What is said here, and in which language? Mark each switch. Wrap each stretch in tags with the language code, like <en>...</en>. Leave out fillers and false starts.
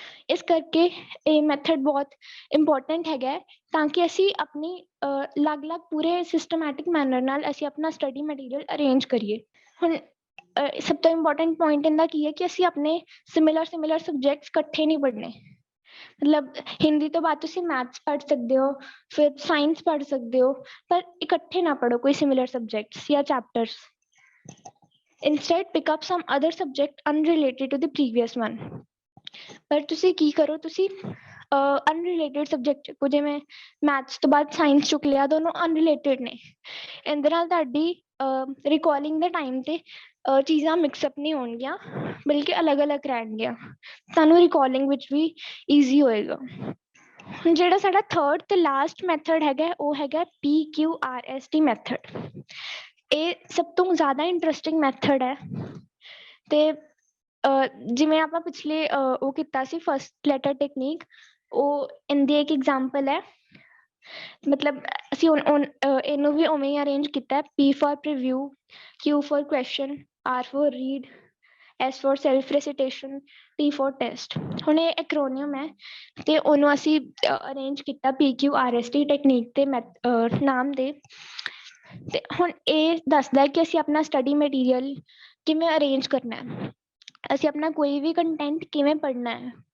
<pa>ਇਸ ਕਰਕੇ ਇਹ ਮੈਥਡ ਬਹੁਤ ਇੰਪੋਰਟੈਂਟ ਹੈਗਾ, ਤਾਂ ਕਿ ਅਸੀਂ ਆਪਣੀ ਅਲੱਗ-ਅਲੱਗ ਪੂਰੇ ਸਿਸਟਮੈਟਿਕ ਮੈਨਰ ਨਾਲ ਅਸੀਂ ਆਪਣਾ ਸਟੱਡੀ ਮਟੀਰੀਅਲ ਅਰੇਂਜ ਕਰੀਏ। ਹੁਣ ਸਭ ਤੋਂ ਇੰਪੋਰਟੈਂਟ ਪੁਆਇੰਟ ਇਹਦਾ ਕੀ ਹੈ ਕਿ ਅਸੀਂ ਆਪਣੇ ਸਿਮਿਲਰ ਸਬਜੈਕਟਸ ਇਕੱਠੇ ਨਹੀਂ ਪੜ੍ਹਨੇ।</pa> <hi>मतलब हिंदी तो</hi> <pa>बाਅਦ ਤੁਸੀਂ ਮੈਥਸ ਪੜ੍ਹ ਸਕਦੇ ਹੋ, ਫਿਰ ਸਾਇੰਸ ਪੜ੍ਹ ਸਕਦੇ ਹੋ, ਪਰ ਇਕੱਠੇ ਨਾ ਪੜ੍ਹੋ ਕੋਈ ਸਿਮਿਲਰ ਸਬਜੈਕਟਸ ਜਾਂ chapters.</pa> <en>Instead, pick up some other subject unrelated to the previous one.</en> <pa>ਪਰ ਤੁਸੀਂ ਕੀ ਕਰੋ, ਤੁਸੀਂ ਅਨਰਿਲੇਟਡ ਸਬਜੈਕਟ ਚੁੱਕੋ, ਜਿਵੇਂ ਮੈਥਸ ਤੋਂ ਬਾਅਦ ਸਾਇੰਸ ਚੁੱਕ ਲਿਆ, ਦੋਨੋਂ ਅਨਰਿਲੇਟਡ ਨੇ। ਇਹਦੇ ਨਾਲ ਤੁਹਾਡੀ ਰਿਕਾਲਿੰਗ ਦੇ ਟਾਈਮ ਤੇ ਚੀਜ਼ਾਂ ਮਿਕਸਅਪ ਨਹੀਂ ਹੋਣਗੀਆਂ, ਬਲਕਿ ਅਲੱਗ-ਅਲੱਗ ਰਹਿਣਗੀਆਂ। ਤੁਹਾਨੂੰ ਰਿਕਾਲਿੰਗ ਵਿੱਚ ਵੀ ਈਜ਼ੀ ਹੋਏਗਾ। ਹੁਣ ਜਿਹੜਾ ਸਾਡਾ ਥਰਡ ਤੇ ਲਾਸਟ ਮੈਥਡ ਹੈਗਾ, ਉਹ ਹੈਗਾ PQRST ਮੈਥਡ। ਇਹ ਸਭ ਤੋਂ ਜ਼ਿਆਦਾ ਇੰਟਰਸਟਿੰਗ ਮੈਥਡ ਹੈ। ਤੇ ਜਿਵੇਂ ਆਪਾਂ ਪਿਛਲੇ ਉਹ ਕੀਤਾ ਸੀ ਫਸਟ ਲੈਟਰ ਟੈਕਨੀਕ, ਉਹ ਇਹਦੀ ਇੱਕ ਐਗਜ਼ਾਮਪਲ ਹੈ। ਮਤਲਬ ਅਸੀਂ ਇਹਨੂੰ ਵੀ ਉਵੇਂ ਹੀ ਅਰੇਂਜ ਕੀਤਾ,</pa> <en>P for preview, Q for question, R for read, S for self recitation, T for test।</en> <pa>ਹੁਣ ਇਹ ਐਕਰੋਨੀਅਮ ਹੈ ਤੇ ਉਹਨੂੰ ਅਸੀਂ ਅਰੇਂਜ ਕੀਤਾ PQRST ਟੈਕਨੀਕ ਤੇ ਨਾਮ ਦੇ। ਤੇ ਹੁਣ ਇਹ ਦੱਸਦਾ ਹੈ ਕਿ ਅਸੀਂ ਆਪਣਾ ਸਟੱਡੀ ਮਟੀਰੀਅਲ ਕਿਵੇਂ ਅਰੇਂਜ ਕਰਨਾ ਹੈ, ਅਸੀਂ ਆਪਣਾ ਕੋਈ ਵੀ ਕੰਟੈਂਟ ਕਿਵੇਂ ਪੜ੍ਹਨਾ ਹੈ।</pa>